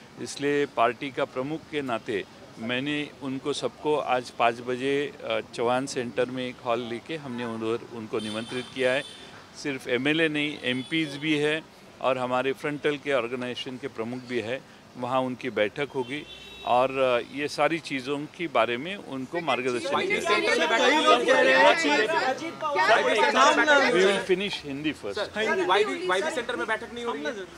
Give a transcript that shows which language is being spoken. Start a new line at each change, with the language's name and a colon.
Hindi: इसलिए पार्टी का प्रमुख के नाते मैंने उनको सबको आज 5 बजे चौहान सेंटर में एक हॉल लेके हमने उधर उनको निमंत्रित किया है. सिर्फ MLA नहीं, MPs भी है और हमारे फ्रंटल के ऑर्गेनाइजेशन के प्रमुख भी है. वहाँ उनकी बैठक होगी और ये सारी चीज़ों के बारे में उनको मार्गदर्शन किया.
English: We will finish Hindi first.
Hindi: YB centre में बैठक नहीं हो रही है?